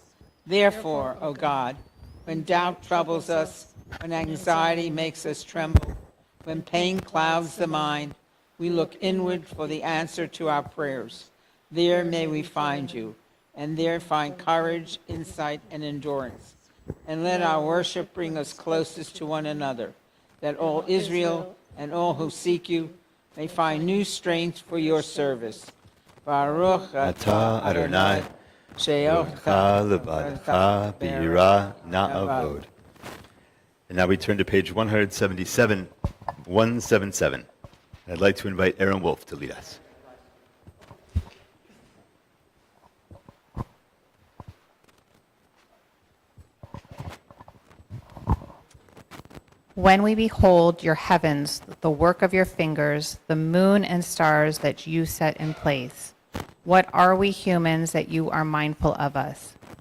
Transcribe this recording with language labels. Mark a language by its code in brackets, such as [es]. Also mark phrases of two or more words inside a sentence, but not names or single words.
[en] Therefore, O God, when doubt troubles us, when anxiety makes us tremble, when pain clouds the mind, we look inward for the answer to our prayers. There may we find you, and there find courage, insight, and endurance. And let our worship bring us closest to one another, that all Israel and all who seek you may find new strength for your service. [he] Baruch אתה אדוני, שאותך לבדך ביראה נעבוד. [en] And now we turn to page 177, 177. I'd like to invite Aaron Wolf to lead us. When we behold your heavens, the work of your fingers, the moon and stars that you set in place, what are we humans that you are mindful of us?